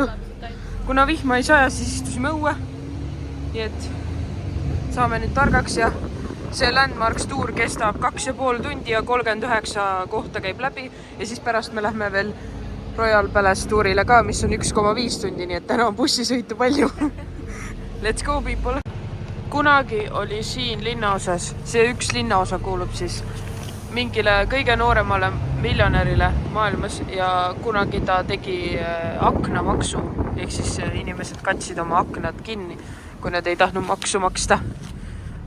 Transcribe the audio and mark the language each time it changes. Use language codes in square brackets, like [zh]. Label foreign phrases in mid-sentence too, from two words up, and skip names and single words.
[et] Kuna vihma ei saja, siis istusime õue. Nii et saame nüüd targaks ja see Landmarks tuur kestab 2,5 tundi ja 39 kohta käib läbi. Ja siis pärast me lähme veel Royal Palace tuurile ka, mis on 1,5 tundi, nii et täna on bussisõitu palju. [en] Let's go, people! [et] Kunagi oli siin linnaosas, see üks linnaosa kuulub siis mingile kõige nooremale miljonärile maailmas ja kunagi ta tegi aknamaksu, ehk siis inimesed katsid oma aknad kinni, kui nad ei tahtnud maksu maksta.